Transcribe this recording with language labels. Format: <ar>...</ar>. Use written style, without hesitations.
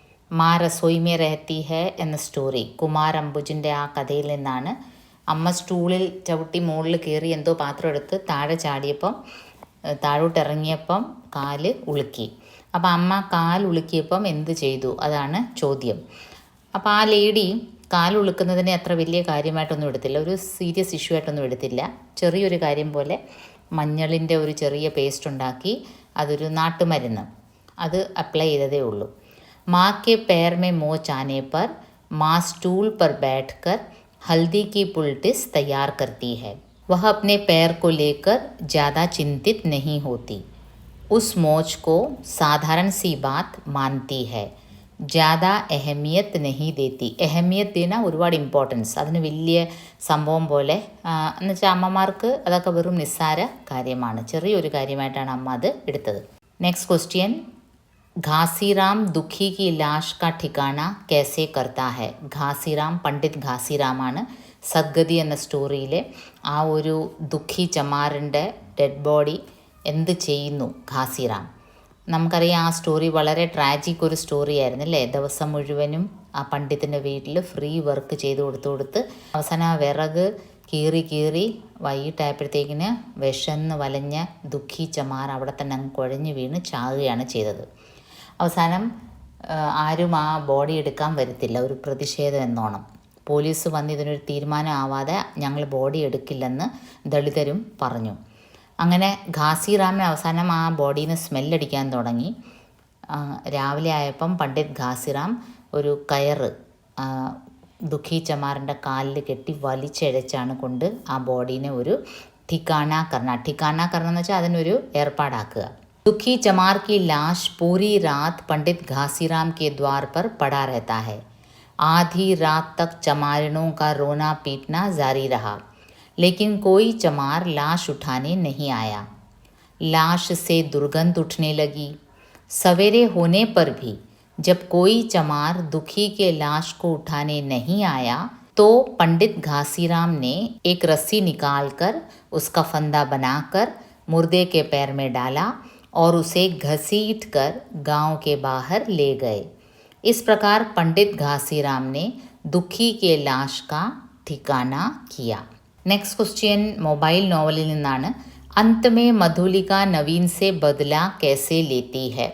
<ml>माँ रसोई में रहती है എന്ന സ്റ്റോറി കുമാർ അംബുജിൻ്റെ ആ കഥയിൽ നിന്നാണ്. അമ്മ സ്റ്റൂളിൽ ചവിട്ടി മുകളിൽ കയറി എന്തോ പാത്രം എടുത്ത് താഴെ ചാടിയപ്പം താഴോട്ടിറങ്ങിയപ്പം കാല് ഉളുക്കി. അപ്പോൾ അമ്മ കാൽ ഉളുക്കിയപ്പം എന്ത് ചെയ്തു, അതാണ് ചോദ്യം. അപ്പോൾ ആ ലേഡി കാലുളുക്കുന്നതിനെ അത്ര വലിയ കാര്യമായിട്ടൊന്നും എടുത്തില്ല, ഒരു സീരിയസ് ഇഷ്യൂ ആയിട്ടൊന്നും എടുത്തില്ല. ചെറിയൊരു കാര്യം പോലെ മഞ്ഞളിൻ്റെ ഒരു ചെറിയ പേസ്റ്റ് ഉണ്ടാക്കി അതൊരു നാട്ടുമരുന്ന് അത് അപ്ലൈ ചെയ്തതേ ഉള്ളൂ.</ml> <hi>മാ കെ पैर में मोच आने पर माँ स्टूल पर बैठकर हल्दी की पुलटिस तैयार करती है. वह अपने पैर को लेकर ज़्यादा चिंतित नहीं होती. उस मोच को साधारण सी बात मानती है. ज़्यादा अहमियत नहीं देती.</hi> <ml>അഹമിയത്ത് देना ഒരുപാട് ഇമ്പോർട്ടൻസ്, അതിന് വലിയ സംഭവം പോലെ എന്നുവെച്ചാൽ അമ്മമാർക്ക് അതൊക്കെ വെറും നിസ്സാര കാര്യമാണ്, ചെറിയൊരു കാര്യമായിട്ടാണ് അമ്മ അത് എടുത്തത്.</ml> <en>next question,</en> <hi>घासीराम दुखी की लाश का ठिकाना कैसे करता है.</hi> <ml>घासीराം പണ്ഡിറ്റ് ഘാസിറാമാണ് സദ്ഗതി എന്ന സ്റ്റോറിയിലെ ആ ഒരു ദുഃഖി ചമാറിൻ്റെ ഡെഡ് ബോഡി എന്ത് ചെയ്യുന്നു ഘാസിറാം. നമുക്കറിയാം ആ സ്റ്റോറി വളരെ ട്രാജിക് ഒരു സ്റ്റോറി ആയിരുന്നു അല്ലേ. ദിവസം മുഴുവനും ആ പണ്ഡിത്തിൻ്റെ വീട്ടിൽ ഫ്രീ വർക്ക് ചെയ്ത് കൊടുത്ത് അവസാനം ആ വിറക് കീറി വൈകിട്ടായപ്പോഴത്തേക്കിന് വിശന്ന് വലഞ്ഞ ദുഃഖി ചമാർ അവിടെ തന്നെ അങ്ങ് കുഴഞ്ഞു വീണ് ചാകുകയാണ് ചെയ്തത്. അവസാനം ആരും ആ ബോഡി എടുക്കാൻ വരത്തില്ല, ഒരു പ്രതിഷേധം എന്നോണം. പോലീസ് വന്ന് ഇതിനൊരു തീരുമാനം ആവാതെ ഞങ്ങൾ ബോഡി എടുക്കില്ലെന്ന് ദളിതരും പറഞ്ഞു. അങ്ങനെ ഘാസിറാമിന് അവസാനം ആ ബോഡിയിൽ നിന്ന് സ്മെല്ലടിക്കാൻ തുടങ്ങി. രാവിലെ ആയപ്പം പണ്ഡിറ്റ് ഘാസിറാം ഒരു കയറ് ദുഃഖി ചമാറിൻ്റെ കാലിൽ കെട്ടി വലിച്ചഴച്ചാണ് കൊണ്ട് ആ ബോഡീനെ ഒരു</ml> <hi>ठिकाना करना</hi> <ml>എന്ന് വെച്ചാൽ അതിനൊരു ഏർപ്പാടാക്കുക.</ml> <hi>दुखी चमार की लाश पूरी रात पंडित घासीराम के द्वार पर पड़ा रहता है. आधी रात तक चमारिनों का रोना पीटना जारी रहा, लेकिन कोई चमार लाश उठाने नहीं आया. लाश से दुर्गंध उठने लगी. सवेरे होने पर भी जब कोई चमार दुखी के लाश को उठाने नहीं आया तो पंडित घासीराम ने एक रस्सी निकालकर उसका फंदा बनाकर मुर्दे के पैर में डाला और उसे घसीट कर गांव के बाहर ले गए. इस प्रकार पंडित घासीराम ने दुखी के लाश का ठिकाना किया.</hi> <ml>നെക്സ്റ്റ് ക്വസ്റ്റ്യൻ മൊബൈൽ നോവലിൽ നിന്നാണ്.</ml> <hi>अंत में मधुलिका नवीन से बदला कैसे लेती है.</hi>